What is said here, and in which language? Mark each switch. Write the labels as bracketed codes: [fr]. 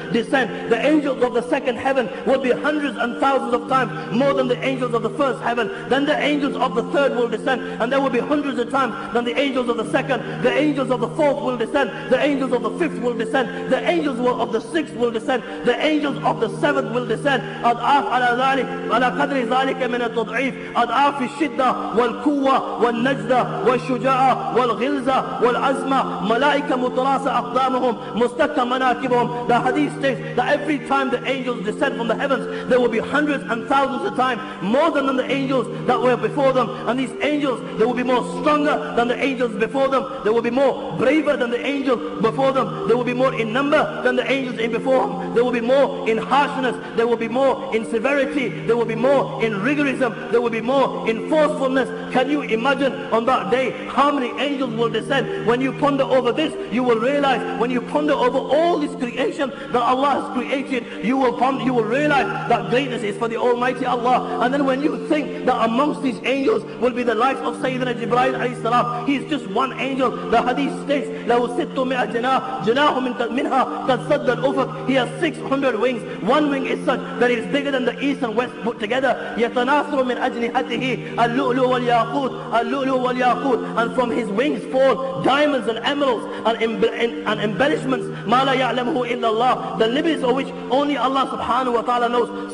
[en] The angels of the second heaven will be hundreds and thousands of times more than the angels of the first heaven. Then the angels of the third will descend, and there will be hundreds of times than the angels of the second. The angels of the fourth will descend. The angels of the fifth will descend. The angels of the sixth will descend. The angels of the seventh will descend. [ar] على ذلك على قدر ذلك من التضعيف أضعاف الشدة والقوة والنجدة والشجاعة والغلظة والعزمة ملائكة متراصة أقدامهم مستكة مناكبهم. [en] The hadith states that every time the angels descend from the heavens, there will be hundreds and thousands of times more than the angels that were before them. And these angels, they will be more stronger than the angels before them. They will be more braver than the angels before them. They will be more in number than the angels in before them. They will be more in harshness. They will be more in severity. There will be more in rigorism. There will be more in forcefulness. Can you imagine on that day how many angels will descend? When you ponder over this, you will realize, when you ponder over all this creation that Allah has created, you will realize that greatness is for the Almighty Allah. And then when you think that amongst these angels will be the likes of Sayyidina Jibreel alayhi salam, he is just one angel. The hadith states, [ar] لَهُ سِتُّمِئَ جَنَاهُ مِنْهَا قَدْ صَدَّ الْأُفُقِ. [en] He has 600 wings. One wing is such that it is bigger than the east and west put together. [ar] يَتَنَاثُرُ مِنْ أَجْنِحَتِهِ اللُّؤْلُؤُ وَالْيَاقُوتُ اللُّؤْلُؤُ وَالْيَاقُوتُ. [en] And from his wings fall diamonds and emeralds and embellishments. [ar] مَا لَا يَعْلَمُهُ إِلَّا اللَّهُ. [en] The limits of which only Allah subhanahu wa ta'ala knows.